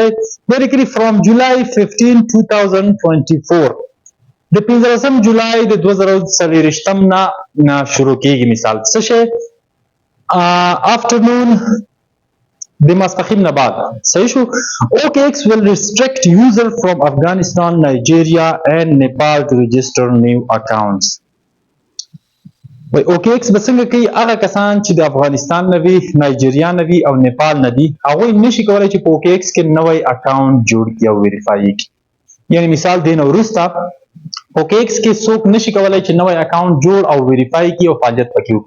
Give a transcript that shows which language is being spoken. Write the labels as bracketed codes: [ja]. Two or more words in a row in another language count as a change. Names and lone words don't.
[ps] دا لیکلي [en] from July [ps] 15 2024 د 15 جولای د 2024 نه شروع کیږي. مثال څه شی afternoon د ماسپښین نه بعد صحیح شو. [en] اوکې ایکس will restrict user from Afghanistan, Nigeria and Nepal to register new accounts. [ps] اوکې ایکس به څنګه کوي؟ هغه کسان چې د افغانستان نه وي، نایجیریا نه وي او نیپال نه دي، هغوی نشي کولی چې په اوکې ایکس کې نوی اکاونټ جوړ کړي او ویریفای یې کړي. یعنی مثال دې نه وروسته اوکې ایکس کې څوک نشي کولی چې نوی اکاونټ جوړ او ویریفای کړي او فعالیت پکې وکړي.